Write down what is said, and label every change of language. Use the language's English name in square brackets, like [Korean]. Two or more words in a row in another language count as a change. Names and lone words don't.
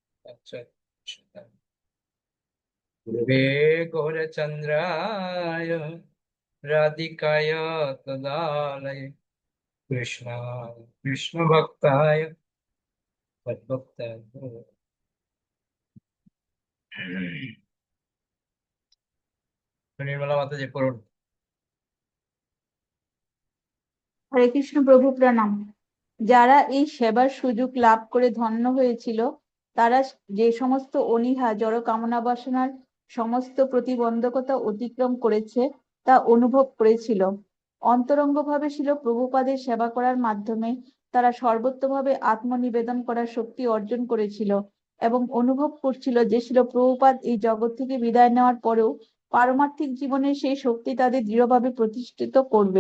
[Sanskrit] गुरुवे गौरचन्द्राय राधिकाय तदालये कृष्णाय कृष्णभक्ताय तद्भक्ताय निर्मला माता जी पढ़ুন। [Bangla] হরে কৃষ্ণ প্রভু প্রণাম। যারা এই সেবার সুযোগ লাভ করে ধন্য হয়েছিল, তারা যে সমস্ত অনীহা জড় কামনা বাসনার সমস্ত প্রতিবন্ধকতা অতিক্রম করেছে তা অনুভব করেছিল। অন্তরঙ্গভাবে ছিল প্রভুপাদের সেবা করার মাধ্যমে তারা সর্বোত্তভাবে আত্মনিবেদন করার শক্তি অর্জন করেছিল এবং অনুভব করছিল যে ছিল প্রভুপাদ এই জগৎ থেকে বিদায় নেওয়ার পরেও পারমার্থিক জীবনে সেই শক্তি তাদের দৃঢ়ভাবে প্রতিষ্ঠিত করবে।